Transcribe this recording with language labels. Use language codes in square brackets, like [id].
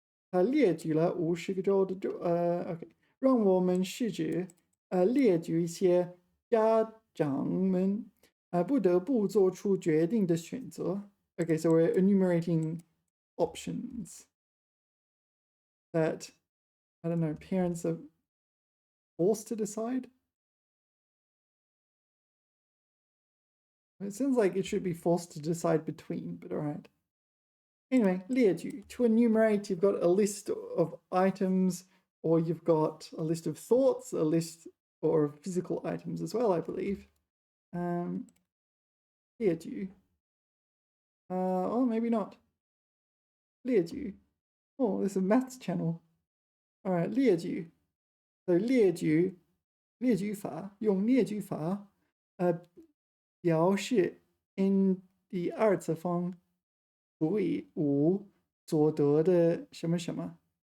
[zh] 他列举了50个州的州，OK， 让我们试着列举一些家长们不得不做出决定的选择。 [en] Okay, so we're enumerating options that, I don't know, parents are forced to decide. It sounds like it should be forced to decide between, but all right. Anyway, 列举 to enumerate, you've got a list of items, or you've got a list of thoughts, a list or physical items as well, I believe. 列举 or maybe not. 列举 oh, there's a maths channel. All right, [zh] 列举 so 列举法用列举法表示 in 第二次方除以5所得的什么什么。